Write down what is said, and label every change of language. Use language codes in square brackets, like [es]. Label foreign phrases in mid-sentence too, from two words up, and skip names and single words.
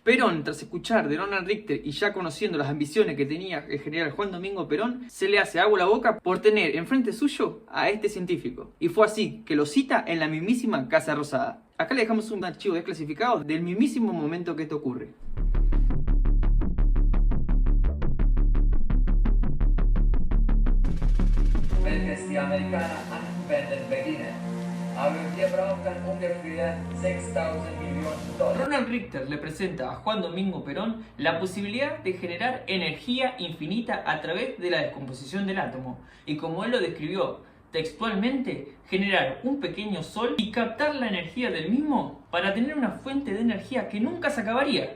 [es] Perón, tras escuchar de Ronald Richter y ya conociendo las ambiciones que tenía el general Juan Domingo Perón, se le hace agua a la boca por tener enfrente suyo a este científico. Y fue así que lo cita en la mismísima Casa Rosada. Acá le dejamos un archivo desclasificado del mismísimo momento que esto ocurre. [de] Welches die Amerikaner anwenden beginnen. Aber wir brauchen ungefähr 6.000 Millionen $. [es] Ronald Richter le presenta a Juan Domingo Perón la posibilidad de generar energía infinita a través de la descomposición del átomo. Y como él lo describió textualmente, generar un pequeño sol y captar la energía del mismo para tener una fuente de energía que nunca se acabaría.